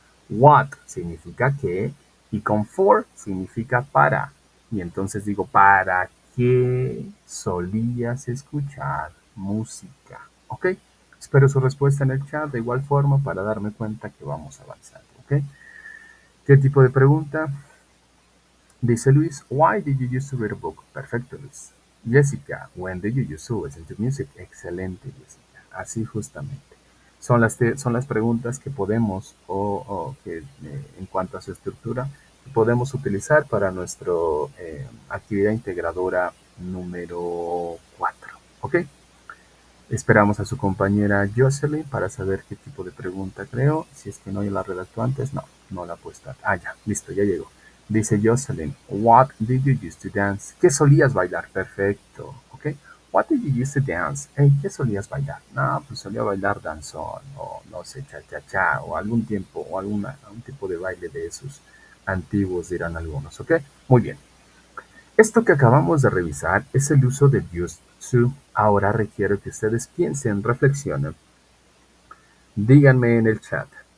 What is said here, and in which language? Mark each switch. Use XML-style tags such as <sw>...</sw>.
<es>What significa qué, y con for significa para. Y entonces digo, ¿para qué solías escuchar música? ¿Ok? Espero su respuesta en el chat de igual forma para darme cuenta que vamos avanzando. ¿Ok? ¿Qué tipo de pregunta?</es> <en>Dice Luis, why did you used to read a book?</en> <es>Perfecto, Luis.</es> <en>Jessica, when did you used to listen to music?</en> <es>Excelente, Jessica. Así justamente. Son las preguntas que podemos, o que en cuanto a su estructura, podemos utilizar para nuestra actividad integradora número 4. ¿Ok? Esperamos a su compañera Jocelyn para saber qué tipo de pregunta creó. Si es que no la redactó antes, no la ha puesto. Ah, ya, listo, ya llegó.</es> <en>Dice Jocelyn, what did you used to dance?</en> <es>¿Qué solías bailar? Perfecto, ¿ok?</es> <en>What did you used to dance?</en> <es>Hey, ¿qué solías bailar? No, pues solía bailar danzón, o no sé, cha-cha-cha, o algún tiempo, o algún tipo de baile de esos antiguos, dirán algunos, ¿ok? Muy bien. Esto que acabamos de revisar es el uso del used to. Ahora requiero que ustedes piensen, reflexionen. Díganme en el chat.</es>